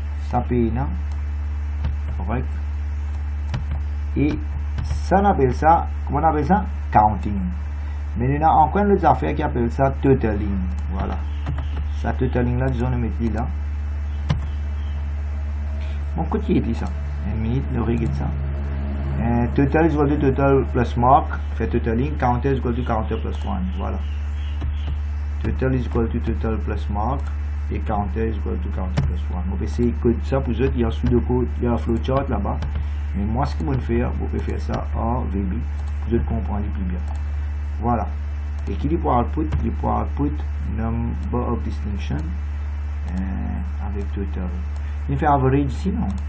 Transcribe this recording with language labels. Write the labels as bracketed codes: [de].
[fr] Ça paye, non? Correct? Et ça, on appelle ça, comment on appelle ça? Counting. Mais il y a encore une autre affaire qui appelle ça totaling. Voilà. Ça, totaling là, disons, on met là. Bon, qu'est-ce qui est ça? Une minute, nous regardons ça. [en] Total is equal to total plus mark, fait totaling. Counter is equal to counter plus 1. Voilà. Total is equal to total plus mark. Et counter is equal to counter plus 1. [fr] On peut essayer de coder ça pour vous autres. Il y a un suite de code, il y a un flowchart là-bas. Mais moi, ce que je vais faire, vous pouvez faire ça en VB. Vous autres comprendre plus bien. Voilà. Et qui dit pour output? Il dit pour output number of distinction avec total. Il fait average ici, non?